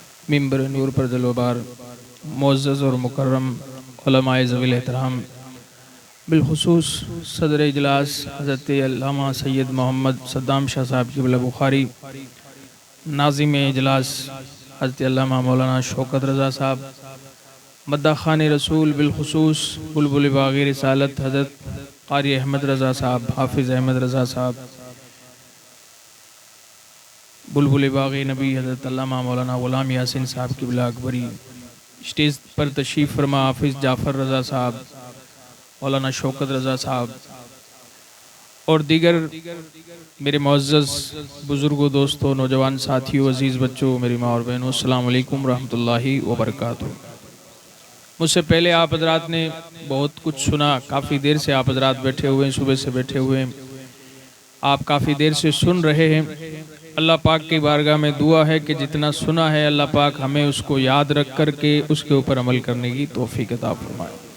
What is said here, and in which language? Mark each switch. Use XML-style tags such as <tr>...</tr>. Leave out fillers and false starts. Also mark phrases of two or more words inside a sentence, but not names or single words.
<hi>मिंबर नूर पर दिलोबार मुअज़्ज़ज़ और मुकर्रम उलमाए ज़वील एहतराम, बिलखुसूस सदर इजलास हज़रत अल्लामा सैयद मोहम्मद सद्दाम शाह साहब क़िबला बुखारी, नाज़िम इजलास हज़रत अल्लामा मौलाना शौकत रज़ा साहब, मद्दा ख़ान रसूल बिलखुसूस बुलबुल बाग़ी रिसालत हज़रत क़ारी अहमद रज़ा साहब, हाफिज़ अहमद रज़ा साहब, बुलबुल बाग़ी नबी हज़रत अल्लामा मौलाना ग़ुलाम यासीन साहब क़िबला अकबरी, स्टेज पर तशरीफ़ फरमा हाफिज़ जाफ़र रज़ा साहब, मौलाना शौकत रज़ा साहब और दीगर मेरे मुअज़्ज़ज़ बुज़ुर्गों, दोस्तों, नौजवान साथियों, अज़ीज़ बच्चों, मेरी माँ और बहनों,</hi> <ar>السلام عليكم رحمة الله وبركاته.</ar> <hi>मुझसे पहले आप हज़रात ने बहुत कुछ सुना, काफ़ी देर से आप हज़रात बैठे हुए हैं, सुबह से बैठे हुए हैं, आप काफ़ी देर से सुन रहे हैं। अल्लाह पाक की बारगाह में दुआ है कि जितना सुना है अल्लाह पाक हमें उसको याद रख कर के उसके ऊपर अमल करने की तौफीक अता फरमाए।</hi>